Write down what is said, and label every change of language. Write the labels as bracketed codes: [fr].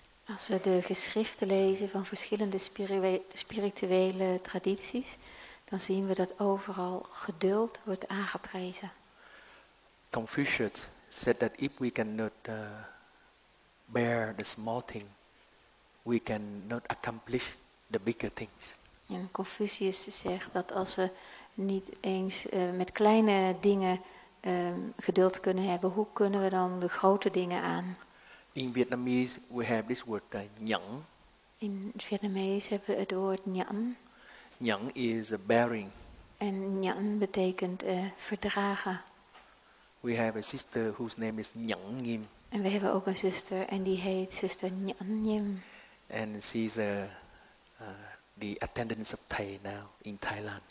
[nl] Als we de geschriften lezen van verschillende spirituele tradities, dan zien we dat overal geduld wordt aangeprezen. [en] Confucius said that if we cannot bear the small thing, we cannot accomplish the bigger things. [nl] En Confucius zegt dat als we niet eens met kleine dingen geduld kunnen hebben, hoe kunnen we dan de grote dingen aan? [en] In Vietnamese, we have this word nhẫn. [nl] In Vietnamees hebben we het woord nhẫn. [en] Nhẫn is a bearing. [nl] En nhẫn betekent verdragen. [en] We have a sister whose name is Nhẫn Ngim. [nl] En we hebben ook een zuster en die heet zuster Nhẫn Ngim. [en] And she's the attendant of Thai now in Thailand.